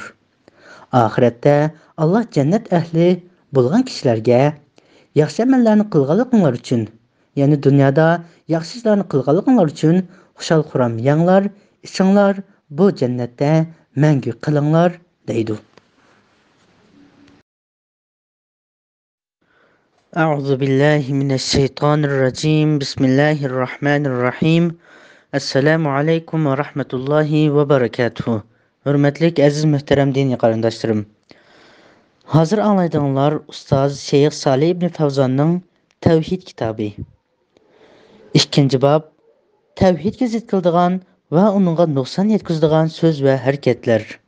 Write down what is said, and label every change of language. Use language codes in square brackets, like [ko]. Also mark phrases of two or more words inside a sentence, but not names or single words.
[uz] Oxiratda Alloh jannat ahli bo'lgan kishilarga yaxshi amallarni qilganliginglar uchun, ya'ni dunyoda yaxshi ishlarni qilganliginglar uchun xushal xuram yanglar, ichinglar bu jannatda mangu qilinglar deydi. [ar] أعوذ بالله من الشيطان الرجيم. بسم الله الرحمن الرحيم. السلام عليكم ورحمة الله وبركاته. [uz] Hurmatli aziz muhtaram diniy qarindoshlarım. Hozir anglaydiganlar ustoz Sheyx Salih ibn Favzonning Tavhid kitobi. 2-bob Tavhidga zid qiladigan va uningga nuqson yetkazadigan so'z va harakatlar.